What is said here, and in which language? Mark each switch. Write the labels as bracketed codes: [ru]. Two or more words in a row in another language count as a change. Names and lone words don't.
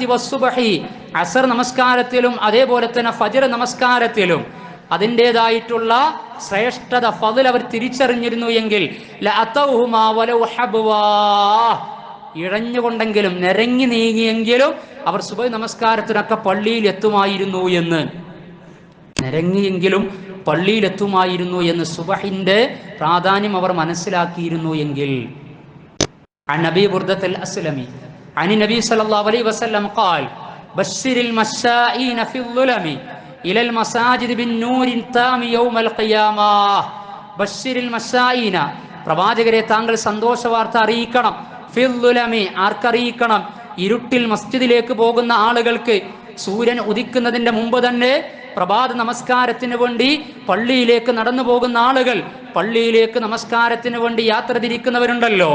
[ml] വസ്സുബ്ഹി, അസർ നമസ്കാരത്തിലും അതേപോലെ തന്നെ ഫജ്ർ നമസ്കാരത്തിലും അതിൻ്റെതായിട്ടുള്ള ശ്രേഷ്ഠത ഫضൽ അവർ തിരിച്ചറിഞ്ഞിരുന്നു എങ്കിൽ [ar] لأتوهما ولو حبوا, [ml] ഇഴഞ്ഞുകൊണ്ടെങ്കിലും നിരങ്ങി നീങ്ങിയെങ്കിലും അവർ സുബഹി നമസ്കാരത്തിനൊക്കെ പള്ളിയിൽ എത്തുമായിരുന്നു എന്ന്, നിരങ്ങിയെങ്കിലും പള്ളിയിലെത്തുമായിരുന്നു എന്ന് സുബഹിന്റെ പ്രാധാന്യം അവർ മനസ്സിലാക്കിയിരുന്നു എങ്കിൽ. [ar] عن أبي بردة الأسلمي عن النبي صلى الله عليه وسلم قال بشر المشائين في الظلم إلى المساجد بالنور التام يوم القيامة. بشر المشائين, [ml] പ്രവാചകരെ താങ്കൾ സന്തോഷ വാർത്ത അറിയിക്കണം. [ar] في الظلم, ആർക്കറിയിക്കണം? [ml] ഇരുട്ടിൽ മസ്ജിദിലേക്ക് പോകുന്ന ആളുകൾക്ക്. സൂര്യൻ ഉദിക്കുന്നതിന്റെ മുമ്പ് തന്നെ പ്രഭാത നമസ്കാരത്തിന് വേണ്ടി പള്ളിയിലേക്ക് നടന്നു പോകുന്ന ആളുകൾ, പള്ളിയിലേക്ക് നമസ്കാരത്തിന് വേണ്ടി യാത്ര തിരിക്കുന്നവരുണ്ടല്ലോ.